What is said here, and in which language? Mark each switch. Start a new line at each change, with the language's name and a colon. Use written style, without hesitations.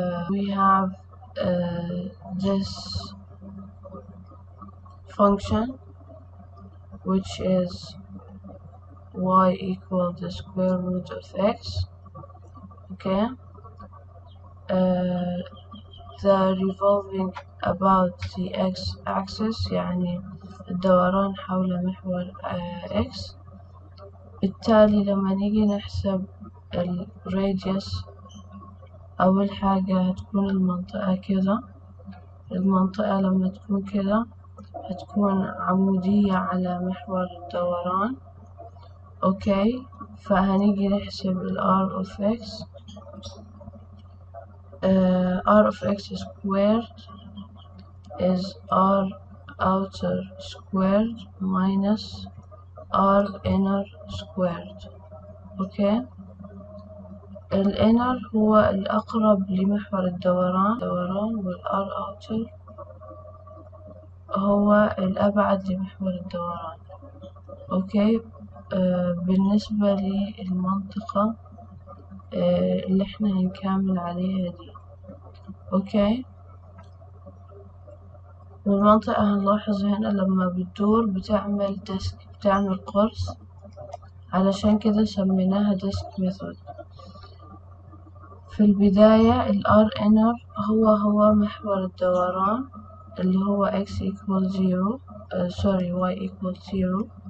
English: We have this function which is y equal the square root of x. Okay. The revolving about the x-axis
Arabic: يعني الدوران حول محور x. بالتالي لما نيجي نحسب الراديوس أول حاجة هتكون المنطقة كده المنطقة لما تكون كده هتكون عمودية على محور الدوران. اوكي، فهنيجي نحسب ال R of x.
English: R of x squared is R outer squared minus R inner squared.
Arabic: اوكي، ال inner هو الأقرب لمحور الدوران وال R outer هو الأبعد لمحور الدوران. اوكي، بالنسبة للمنطقة اللي احنا هنكمل عليها دي. اوكي، والمنطقة هنلاحظ هنا لما بتدور بتعمل ديسك، بتعمل قرص، علشان كده سميناها ديسك ميثود. في البداية ال R inner هو محور الدوران اللي هو
English: x equal 0 y equal 0